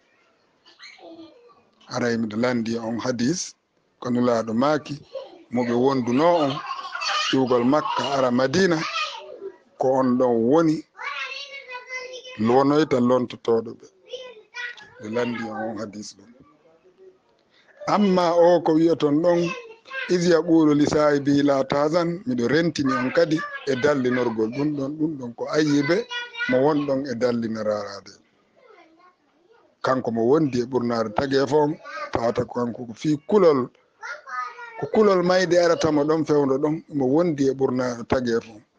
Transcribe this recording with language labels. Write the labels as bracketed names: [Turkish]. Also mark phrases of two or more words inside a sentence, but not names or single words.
[Fula] haray miɗo landi on hadis ko nulaɗo maaki moɓe wonduno on ƴugol Makka ara Madina ko on ɗon woni wonoyta lontotoɗo ɓe. ɓe landi on hadis ɗon. amma o ko wiyaton ɗon [Arabic] إذ يقول لصاحبه لا تحزن, [Fula] miɗo rentini on kadi e dallinorgol ɗum ɗon ko ayyibe mo wonɗon e dallinararade. kanko mo wondi e ɓurnare tageefo on tawata kanko ko fi kulol, ko kulol mayde aratamo ɗon fewdo ɗon mo wondi e ɓurnare tageefo.